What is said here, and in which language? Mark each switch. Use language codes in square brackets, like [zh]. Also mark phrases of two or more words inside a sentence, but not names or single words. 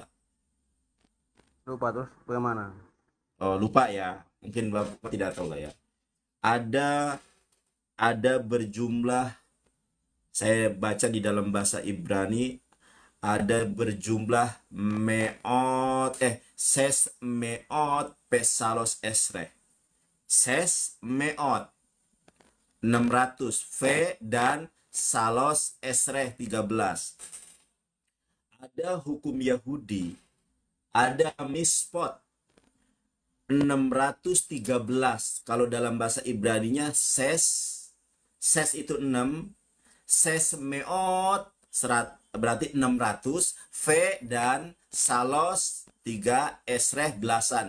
[id] lupa terus bagaimana? Oh, lupa ya. Mungkin Bapak tidak tahu lah ya. Ada berjumlah, saya baca di dalam bahasa Ibrani, ada berjumlah [he] שש מאות ושלש עשרה. שש מאות [id] 600 V dan [he] שלש עשרה [id] 13. Ada hukum Yahudi, ada mispot 613. Kalau dalam bahasa Ibraninya ses itu 6, [he] שש מאות [id] berarti 600, V dan salos 3, esreh belasan.